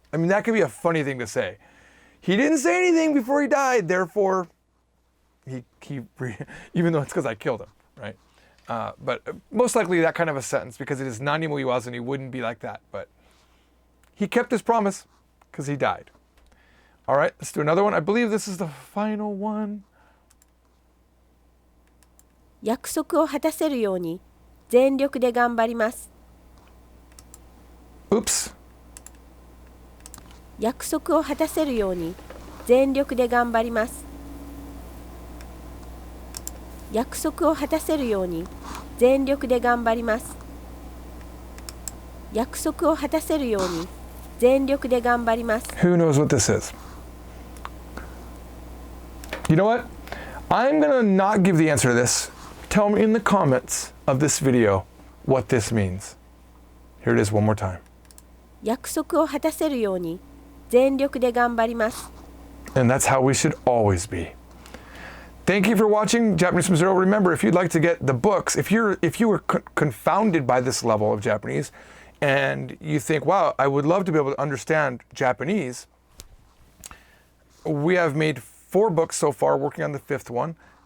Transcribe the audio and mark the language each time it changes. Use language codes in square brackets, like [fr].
[en] I mean, that could be a funny thing to say. He didn't say anything before he died, therefore, he even though it's because I killed him, right? But most likely that kind of a sentence, because it is nani mo iwazu, and he wouldn't be like that. But he kept his promise because he died. All right, let's do another one. I believe this is the final one. [ja] 約束を果たせるように全力で頑張ります。 [en] Oops. [ja] 約束を果たせるように全力で頑張ります。約束を果たせるように全力で頑張ります。約束を果たせるように全力で頑張ります。 [en] Who knows what this is? You know what? I'm gonna not give the answer to this. Tell me in the comments of this video what this means. Here it is one more time. [ja] 約束を果たせるように全力で頑張ります。 [en] And that's how we should always be. Thank you for watching Japanese from Zero. Remember, if you'd like to get the books, if you were confounded by this level of Japanese, and you think, wow, I would love to be able to understand Japanese, we have made 4 books so far, working on the 5th one.